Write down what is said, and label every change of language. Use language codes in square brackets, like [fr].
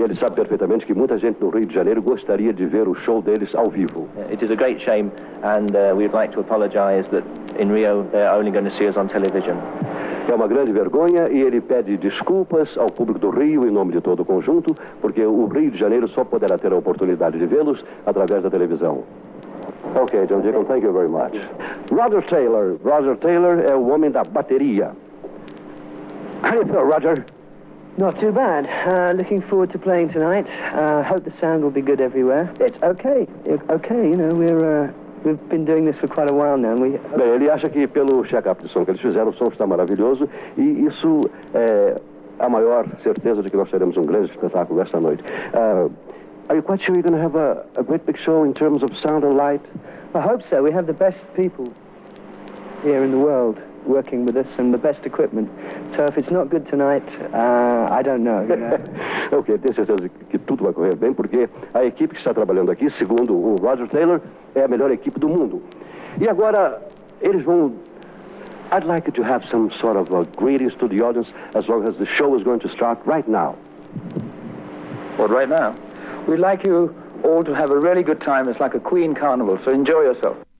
[pt] E ele sabe perfeitamente que muita gente no Rio de Janeiro gostaria de ver o show deles ao vivo. [en] It is a great shame, and we would like to apologize that in Rio they're only going to see us on television. [pt] É uma grande vergonha e ele pede desculpas ao público do Rio em nome de todo o conjunto, porque o Rio de Janeiro só poderá ter a oportunidade de vê-los através da televisão. [en] Ok, John Deacon, thank you very much. Roger Taylor. [pt] Roger Taylor é o homem da bateria. [en] How do you feel, Roger? Not too bad. Looking forward to playing tonight. Hope the sound will be good everywhere. It's okay. Okay, you know, we've been doing this for quite a while now. [pt] Bem, ele acha que pelo check-up de som que eles fizeram, o som está maravilhoso e isso é a maior certeza de que nós teremos um grande espetáculo esta noite. [en] Are you quite sure you're going to have a great big show in terms of sound and light? I hope so. We have the best people here in the world working with us and the best equipment. So if it's not good tonight, I don't know. You know? [pt] Ok, tenho certeza que tudo vai correr bem, porque a equipe que está trabalhando aqui, segundo o Roger Taylor, é a melhor equipe do mundo. E agora, eles vão... [en] I'd like you to have some sort of greetings to the audience as long as the show is going to start right now. What, right now? We'd like you all to have a really good time. It's like a Queen carnival, so enjoy yourself.